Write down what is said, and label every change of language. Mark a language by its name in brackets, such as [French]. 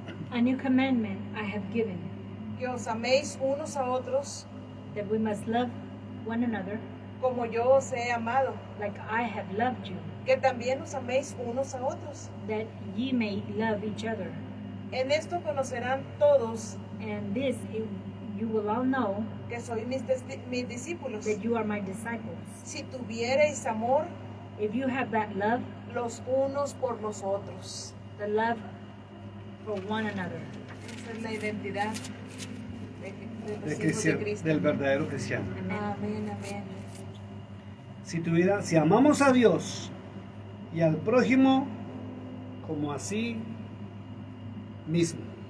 [English] A new commandment I have given, [Spanish] que os améis unos a otros [English] that we must love one another [Spanish] como yo os he amado, [English] like I have loved you, [Spanish] que también os améis unos a otros. [English] that ye may love each other. [Spanish] En esto conocerán todos [English] And this you will all know [Spanish] que sois mis discípulos, [English] that you are my disciples, [Spanish] si tuviereis amor [English] if you have that love, [Spanish] los unos por los otros. [English] the love for one another. [Spanish] Esa es la identidad de los hijos de Cristiano, Cristo. del verdadero cristiano. Amen. Amén, amén. Si amamos a Dios y al prójimo como así mismo.